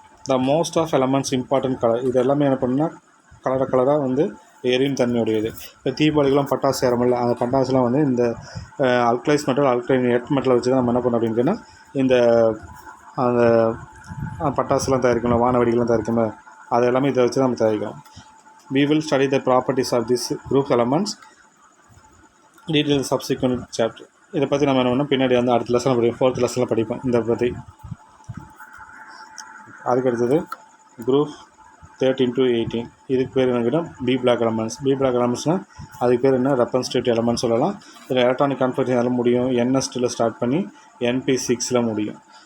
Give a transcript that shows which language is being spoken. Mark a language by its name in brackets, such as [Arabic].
[English] The most of elements important colour. [Tamil] இது எல்லாமே என்ன பண்ணுன்னா கலராக வந்து எரியும் தன்மையுடையது. இப்போ தீபாவளிக்கெலாம் பட்டாசு ஏறமில்ல, அந்த பட்டாசுலாம் வந்து இந்த அல்கலைஸ் மெட்டல், அல்கலைன் எர்த் மெட்டலை வச்சு தான் நம்ம என்ன பண்ணோம் அப்படின்னு கேட்டால் இந்த அந்த பட்டாசுலாம் தயாரிக்கணும், வானவெடிகள்லாம் தயாரிக்கணும், அது எல்லாமே இதை வச்சு தான் நம்ம தயாரிக்கிறோம். [English] We will study the properties of this group elements detail subsequent chapter. [Tamil] இதை பற்றி நம்ம என்ன பண்ணோம் பின்னாடி வந்து அடுத்த லெசனில் படிப்போம், 4th லெசனில் படிப்போம் இதை பற்றி. அதுக்கடுத்தது குரூப் 13-18. இதுக்கு பேர் என்ன கேட்டால் B black elements. B black எலமெண்ட்ஸ்னால் அதுக்கு பேர் என்ன ரெப்ரசன்டேட்டிவ் எலமெண்ட்ஸ் சொல்லலாம். இதில் எலக்ட்ரானிக் கான்ஃபிகரேஷன் முடியும், NS2 ஸ்டார்ட் பண்ணி NP6 முடியும்.